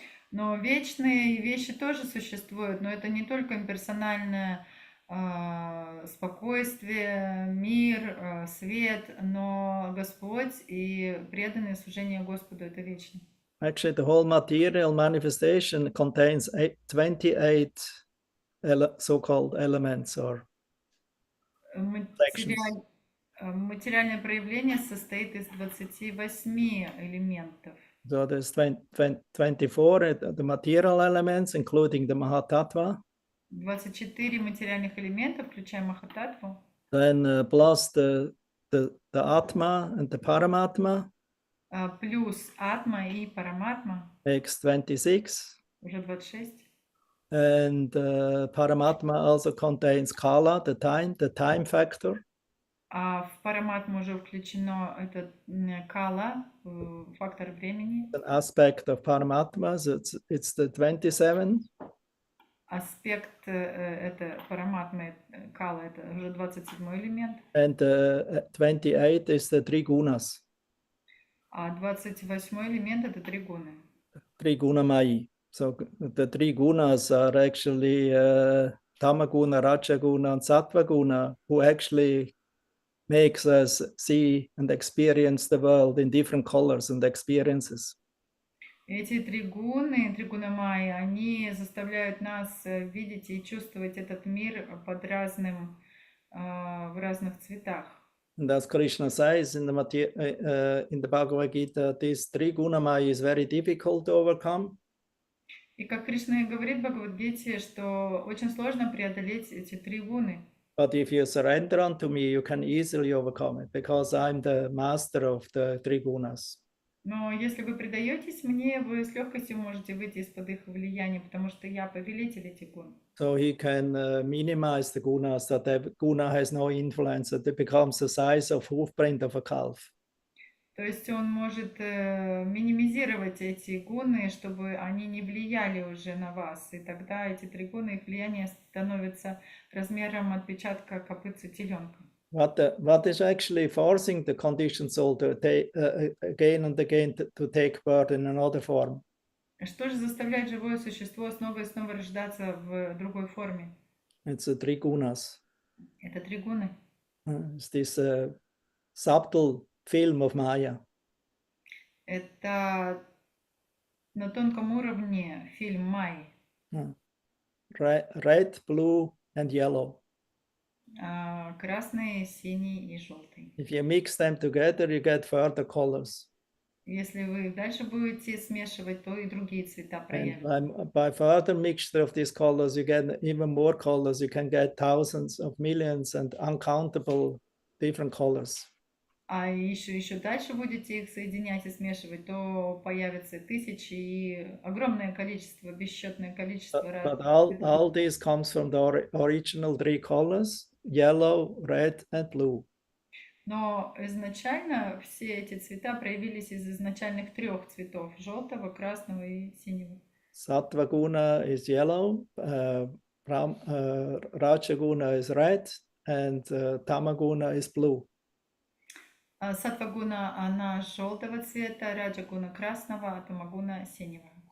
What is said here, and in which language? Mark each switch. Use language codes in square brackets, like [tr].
[ru] Но вечные вещи тоже существуют, но это не только имперсональное спокойствие, мир, свет, но Господь и преданное служение Господу это вечно. [en] Actually, the whole material manifestation contains 28 so-called elements or sections. [ru] Материальное проявление состоит из 28 элементов. [en] So there's 24 the material elements, including the Mahatattva. [ru] 24 материальных элемента, включая Махататтву. [en] Then plus the Atma and the Paramatma. [ru] Плюс Атма и Параматма. [en] Makes 26. [ru] Уже 26. [en] And Paramatma also contains Kala, the time factor. [ru] А в Параматму уже включено это Кала, фактор времени. [en] An aspect of Paramatma, so it's the 27. [ru] Аспект это Параматмы, Кала, это уже 27 элемент. [en] And 28 is the three gunas. [ru] А 28 элемент это три гуны. [en] Three gunamai. So the three gunas are actually Tamaguna, Rajaguna, and Sattvaguna, who actually makes us see and experience the world in different colors and experiences. [ru] Эти три гуны майи, они заставляют нас видеть и чувствовать этот мир под разным, в разных цветах. [en] And as Krishna says in the Bhagavad Gita, this three gunamai is very difficult to overcome. [ru] И как Кришна говорит в Бхагавад-гите, что очень сложно преодолеть эти три гуны. [en] But if you surrender unto me, you can easily overcome it, because I'm the master of the three gunas. [ru] Но если вы предаетесь мне, вы с легкостью можете выйти из-под их влияния, потому что я повелитель этих гун. [en] So he can minimize the gunas, that the guna has no influence, that it becomes the size of hoofprint of a calf. [ru] То есть он может минимизировать эти гуны, чтобы они не влияли уже на вас. И тогда эти три гуны, их влияние становится размером отпечатка копытца теленка. [en] What is actually forcing the conditioned soul to take again and again to take birth in another form? [ru] Что же заставляет живое существо снова и снова рождаться в другой форме? [en] It's the three gunas. [ru] Это три гуны. [en] It's this subtle film of Maya. [ru] Это на тонком уровне фильм Майи. [en] Red, blue, and yellow. [ru] Красный, синий и желтый. [en] If you mix them together, you get further colors. [ru] Если вы дальше будете смешивать, то и другие цвета [en] And [ru] проявятся. [en] by further mixture of these colors, you get even more colors. You can get thousands of millions and uncountable different colors. [ru] А еще дальше будете их соединять и смешивать, то появятся тысячи и огромное количество, бесчетное количество [en] But [ru] разных. [en] all this comes from the original three colors: yellow, red, and blue. [ru] Но изначально все эти цвета проявились из изначальных 3 цветов: желтого, красного и синего. [en] Sattva guna is yellow, Rajaguna is red, and Tamaguna is blue. [ru] Саттвагуна, она желтого цвета, раджагуна красного, а тамагуна синего.